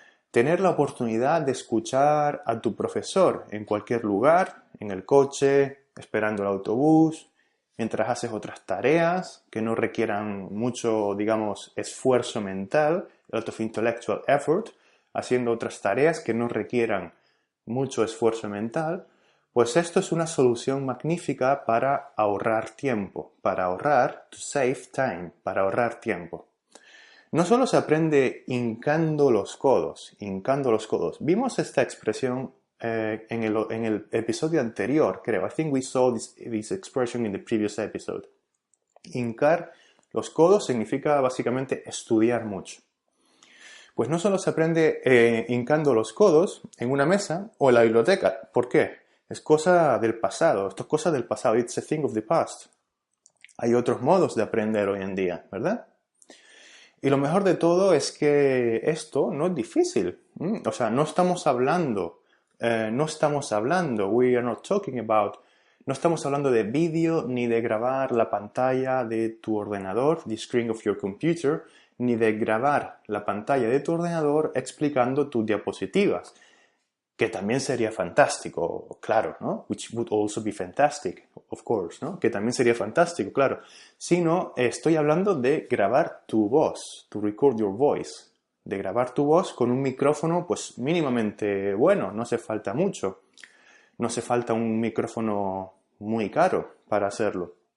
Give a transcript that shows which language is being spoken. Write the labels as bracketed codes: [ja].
[es] Tener la oportunidad de escuchar a tu profesor en cualquier lugar, en el coche, esperando el autobús, mientras haces otras tareas que no requieran mucho, digamos, esfuerzo mental, [en] a lot of intellectual effort, [es] haciendo otras tareas que no requieran mucho esfuerzo mental, pues esto es una solución magnífica para ahorrar tiempo, para ahorrar, [en] to save time, [es] para ahorrar tiempo. No solo se aprende hincando los codos. Vimos esta expresión en el episodio anterior, creo. [en] I think we saw this expression in the previous episode. [es] Hincar los codos significa básicamente estudiar mucho. Pues no solo se aprende hincando los codos en una mesa o en la biblioteca. ¿Por qué? Es cosa del pasado. Esto es cosa del pasado. [en] It's a thing of the past. [es] Hay otros modos de aprender hoy en día, ¿verdad? Y lo mejor de todo es que esto no es difícil. O sea, no estamos hablando, no estamos hablando de vídeo ni de grabar la pantalla de tu ordenador, [en] the screen of your computer, [es] ni de grabar la pantalla de tu ordenador explicando tus diapositivas, que también sería fantástico, claro, ¿no? [en] Which would also be fantastic, of course, ¿no? [es] Que también sería fantástico, claro. Sino, estoy hablando de grabar tu voz, [en] to record your voice, [es] de grabar tu voz con un micrófono, pues, mínimamente bueno, no hace falta mucho. No hace falta un micrófono muy caro para hacerlo.